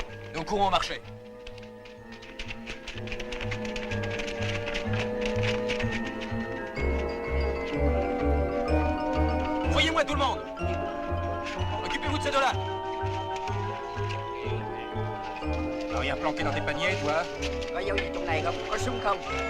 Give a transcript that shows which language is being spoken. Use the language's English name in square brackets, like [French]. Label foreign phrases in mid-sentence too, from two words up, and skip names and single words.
[French] Nous courons au marché. Voyez-moi tout le monde. Occupez-vous de ces deux-là. T'as rien planqué dans tes paniers, toi? [Vietnamese] Có dấu gì trong này không? Có súng không?